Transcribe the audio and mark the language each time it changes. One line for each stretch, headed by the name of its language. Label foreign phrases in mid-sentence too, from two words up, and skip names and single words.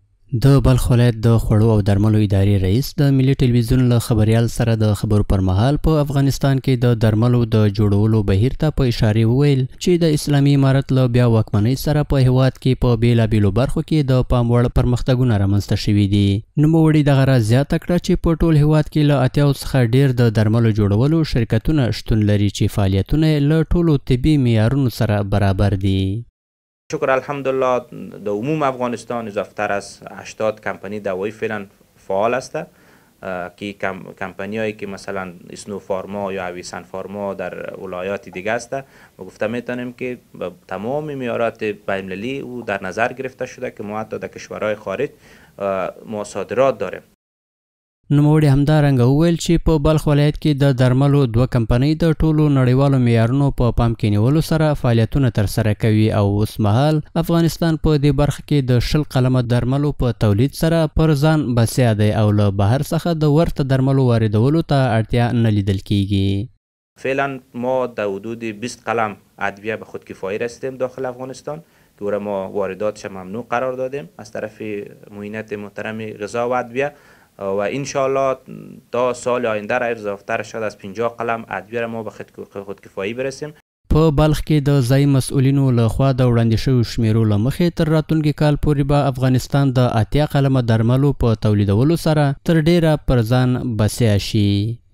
Pashto: د بلخ ولایت د خوړو او درملو ادارې رئیس د ملي ټلویزیون له خبریال سره د خبرو پر مهال په افغانستان کې د درملو د جوړولو بهیر ته په اشاره وویل چې د اسلامي امارت له بیا واکمنۍ سره په هیواد کې په بیلابیلو برخو کې د پام وړ پرمختګونه رامنځته شوي دي. نوموړي دغه راز زیاته کړه چې په ټول هیواد کې له 80 څخه ډیر د درملو جوړولو شرکتونه شتون لري چې فعالیتونه له ټولو طبي معیارونو سره برابر دي.
Persian: شکر الحمدلله در عموم افغانستان اضافتر از 80 کمپانی دوایی فعلا فعال است که کمپانی هایی که مثلا اسنو فارما یا اویسن فارما در ولایات دیگه است و گفته میتونیم که تمام معیارات بین‌المللی او در نظر گرفته شده که ما حتی در کشورهای خارج ما صادرات داریم.
Pashto: نوموړي همدارنګه وویل چې په بلخ ولایت کې د درملو 2 کمپنۍ د ټولو نړیوالو معیارونو په پام کې نیولو سره فعالیتونه ترسره کوي او اوس مهال افغانستان په دې برخه کې د 10 قلمه درملو په تولید سره پر ځان بسیا دی او له بهر څخه د ورته درملو واردولو ته اړتیا نه لیدل کیږي.
Persian: فعلا ما در حدود 20 قلم ادویه به خودکفایی رسیدیم داخل افغانستان که او را ما وارداتش ممنوع قرار دادیم از طرف معینت محترم غذا و ادویه و انشاءالله تا سال آینده را اضافتر شد از 50 قلم ادویه را ما به خودکفایی برسیم.
Pashto: په بلخ کې د ځایي مسؤلینو لخوا د وړاندې شویو شمیرو له مخې تر راتلونکي کال پورې به افغانستان د 80 قلمه درملو په تولیدولو سره تر ډیره پر ځان بسیا شي.